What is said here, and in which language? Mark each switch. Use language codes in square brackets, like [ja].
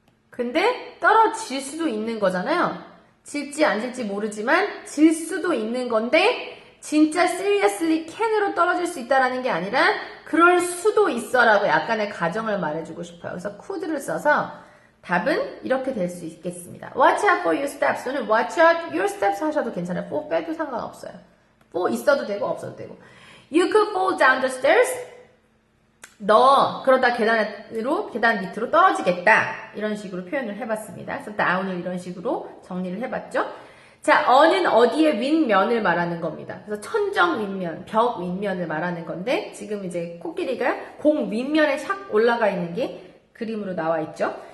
[ko] 근데 떨어질 수도 있는 거잖아요. 질지 안 질지 모르지만 질 수도 있는 건데 진짜 seriously can으로 떨어질 수 있다라는 게 아니라 그럴 수도 있어라고 약간의 가정을 말해주고 싶어요. 그래서 could를 써서 답은 이렇게 될 수 있겠습니다. [en] Watch out for your steps 또는 watch out your steps 하셔도 괜찮아요. [ko] for 빼도 상관없어요. [en] for 있어도 되고 없어도 되고 You could fall down the stairs. [ko] 너 그러다 계단 밑으로 떨어지겠다. 이런 식으로 표현을 해봤습니다. 그래서 down을 이런 식으로 정리를 해봤죠. 자, 어는 어디의 윗면을 말하는 겁니다. 그래서 천정 윗면, 벽 윗면을 말하는 건데 지금 이제 코끼리가 공 윗면에 샥 올라가 있는 게 그림으로 나와 있죠.